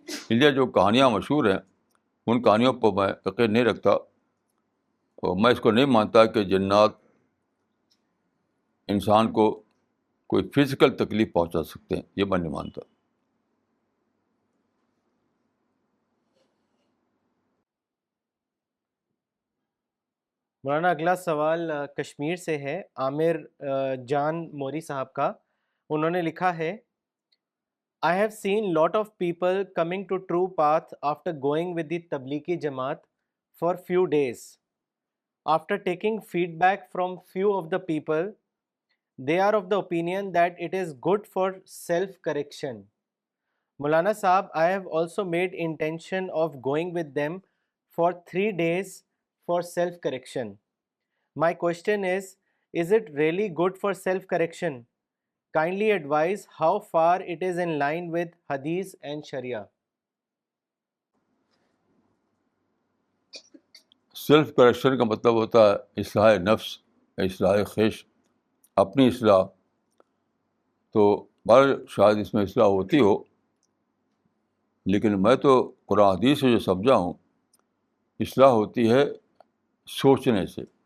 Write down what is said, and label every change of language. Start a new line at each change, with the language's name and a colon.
Urdu: اس لیے جو کہانیاں مشہور ہیں ان کہانیوں پر میں یقین نہیں رکھتا، اور میں اس کو نہیں مانتا کہ جنات انسان کو کوئی فزیکل تکلیف پہنچا سکتے ہیں، یہ میں نہیں مانتا. مولانا اگلا سوال کشمیر سے ہے عامر جان موری صاحب کا. انہوں نے لکھا ہے
English: I have seen lot of people coming to true path after going with the Tablighi Jamaat for few days. After taking feedback from few of the people, they are of the opinion that it is good for self-correction. Maulana Saab, I have also made intention of going with them for 3 days for self-correction. My question is it really good for self-correction? Kindly advise how far it is in line with Hadith and Sharia.
Urdu: Self correction کا مطلب ہوتا ہے اصلاح نفس، اصلاح خیش، اپنی اصلاح. تو شاید اس میں اصلاح ہوتی ہو، لیکن میں تو قرآن حدیث سے جو سمجھا ہوں اصلاح ہوتی ہے سوچنے سے.